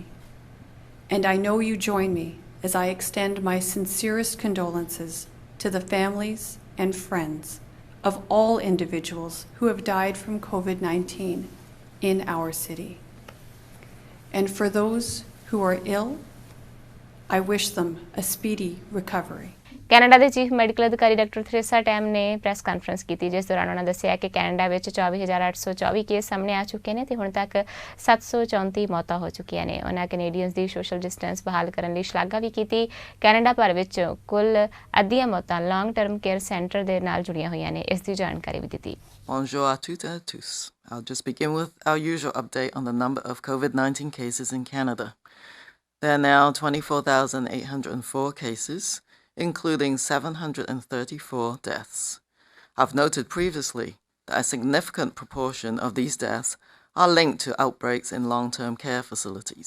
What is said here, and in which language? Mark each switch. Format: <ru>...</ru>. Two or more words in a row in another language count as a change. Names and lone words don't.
<en>And I know you join me as I extend my sincerest condolences to the families and friends of all individuals who have died from COVID-19 in our city. And for those who are ill, I wish them a speedy recovery.</en> <pa>ਕੈਨੇਡਾ ਦੇ</pa> <en>chief medical</en> <pa>ਅਧਿਕਾਰੀ ਡਾਕਟਰ ਥਰੇਸਾ ਟੈਮ ਨੇ</pa> <en>press conference</en> <pa>ਕੀਤੀ, ਜਿਸ ਦੌਰਾਨ ਉਹਨਾਂ ਦੱਸਿਆ ਕਿ ਕੈਨੇਡਾ ਵਿੱਚ 24,824 ਕੇਸ ਸਾਹਮਣੇ ਆ ਚੁੱਕੇ ਨੇ ਤੇ ਹੁਣ ਤੱਕ 734 ਮੌਤਾਂ ਹੋ ਚੁੱਕੀਆਂ ਨੇ। ਉਹਨਾਂ ਕੈਨੇਡੀਅਨਸ ਦੀ</pa> <en>social distance</en> <pa>ਬਹਾਲ ਕਰਨ ਲਈ ਸ਼ਲਾਘਾ ਵੀ ਕੀਤੀ। ਕੈਨੇਡਾ ਭਰ ਵਿੱਚ ਕੁੱਲ ਅੱਧੀਆਂ ਮੌਤਾਂ</pa> <en>long term care center</en> <pa>ਦੇ ਨਾਲ ਜੁੜੀਆਂ ਹੋਈਆਂ ਨੇ। ਇਸ ਦੀ ਜਾਣਕਾਰੀ ਵੀ ਦਿੱਤੀ।</pa> <fr>Bonjour à toutes et à tous.</fr> <en>I'll just begin with our usual update on the number of COVID-19 cases in Canada. There are now 24,804 cases, including 734 deaths. I've noted previously that a significant proportion of these deaths are linked to outbreaks in long-term care facilities.</en>